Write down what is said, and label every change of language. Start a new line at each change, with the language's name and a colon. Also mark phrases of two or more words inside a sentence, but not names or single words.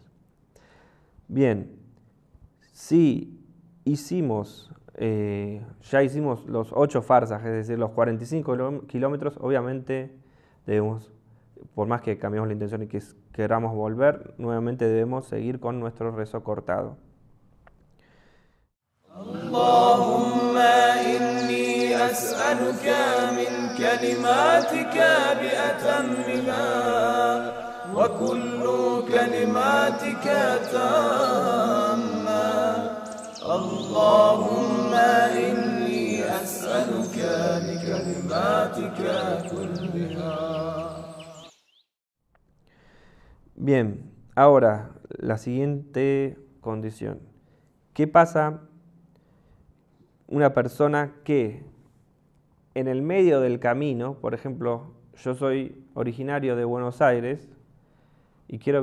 Spanish: Bien, si ya hicimos los 8 farsaj, es decir, los 45 kilómetros, obviamente debemos, por más que cambiemos la intención y que queramos volver, nuevamente debemos seguir con nuestro rezo cortado.
Arabic: اللهم إني أسألك من كلماتك بأتمها وكل كلماتك تامة. اللهم إني أسألك بكلماتك كلها.
Spanish: Bien, ahora la siguiente condición. ¿Qué pasa una persona que en el medio del camino, por ejemplo, yo soy originario de Buenos Aires y quiero